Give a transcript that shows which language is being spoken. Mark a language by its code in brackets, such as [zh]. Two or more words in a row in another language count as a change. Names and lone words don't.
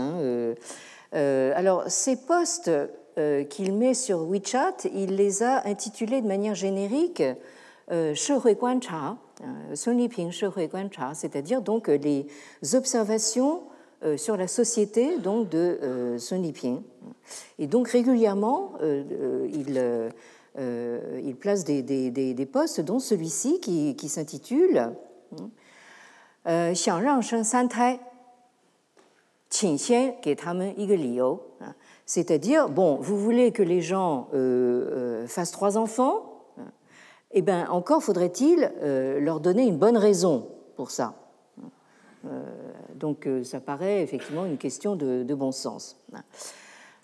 [fr] Alors, ces posts qu'il met sur WeChat, il les a intitulés de manière générique [zh] 社会观察, [fr] Sun Liping [zh] 社会观察, [fr] c'est-à-dire donc les observations sur la société donc de Sun Liping. Et donc régulièrement, il place des posts, dont celui-ci qui s'intitule [zh] 想让生3胎，请先给他们一个理由. [fr] C'est-à-dire, bon, vous voulez que les gens fassent 3 enfants, eh bien, encore faudrait-il leur donner une bonne raison pour ça. Donc, ça paraît effectivement une question de bon sens.